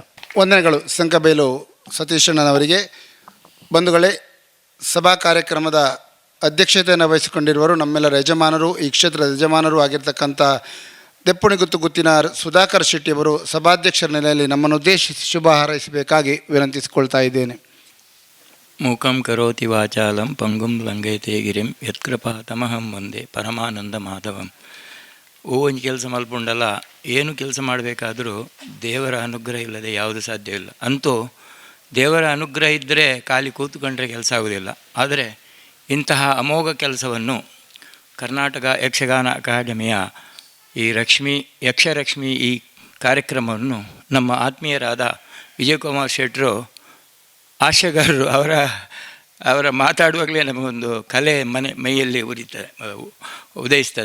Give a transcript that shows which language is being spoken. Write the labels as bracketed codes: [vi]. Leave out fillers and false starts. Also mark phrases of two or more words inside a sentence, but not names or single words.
[kn] ವಂದನೆಗಳು ಸಂಕಬೇಲು ಸತೀಶಣ್ಣನವರಿಗೆ. ಬಂಧುಗಳೇ, ಸಭಾ ಕಾರ್ಯಕ್ರಮದ ಅಧ್ಯಕ್ಷತೆಯನ್ನು ವಹಿಸಿಕೊಂಡಿರುವರು ನಮ್ಮೆಲ್ಲರ ಯಜಮಾನರು, ಈ ಕ್ಷೇತ್ರದ ಯಜಮಾನರು ಆಗಿರ್ತಕ್ಕಂಥ ದೆಪ್ಪುಣಿಗುತ್ತು ಗುತ್ತಿನ ಸುಧಾಕರ್ ಶೆಟ್ಟಿಯವರು ಸಭಾಧ್ಯಕ್ಷರ ನೆಲೆಯಲ್ಲಿ ನಮ್ಮನ್ನು ಉದ್ದೇಶಿಸಿ ಶುಭ ಹಾರೈಸಬೇಕಾಗಿ ವಿನಂತಿಸಿಕೊಳ್ತಾ ಇದ್ದೇನೆ. [sa] ಮೂಕಂ ಕರೋತಿ ವಾಚಾಲಂ ಪಂಗುಂ ಲಂಘಯತೆ ಗಿರಿಂ ಯತ್ಕೃಪಾತಮಹಂ ವಂದೇ ಪರಮಾನಂದ ಮಾಧವಂ. [kn] ಒಂದು ಕೆಲಸ ಮಲ್ಪುಂಡಲ್ಲ, ಏನು ಕೆಲಸ ಮಾಡಬೇಕಾದರೂ ದೇವರ ಅನುಗ್ರಹ ಇಲ್ಲದೆ ಯಾವುದು ಸಾಧ್ಯವಿಲ್ಲ. ಅಂತೂ ದೇವರ ಅನುಗ್ರಹ ಇದ್ದರೆ ಖಾಲಿ ಕೂತ್ಕೊಂಡ್ರೆ ಕೆಲಸ ಆಗೋದಿಲ್ಲ. ಆದರೆ ಇಂತಹ ಅಮೋಘ ಕೆಲಸವನ್ನು ಕರ್ನಾಟಕ ಯಕ್ಷಗಾನ ಅಕಾಡೆಮಿಯ ಈ ಯಕ್ಷರಕ್ಷ್ಮಿ ಈ ಕಾರ್ಯಕ್ರಮವನ್ನು ನಮ್ಮ ಆತ್ಮೀಯರಾದ ವಿಜಯಕುಮಾರ್ ಶೆಟ್ಟರು ಹಾಸ್ಯಗಾರರು ಅವರ ಮಾತಾಡುವಾಗಲೇ ನಮಗೊಂದು ಕಲೆ ಮೈಯಲ್ಲಿ ಉದಯಿಸ್ತದೆ.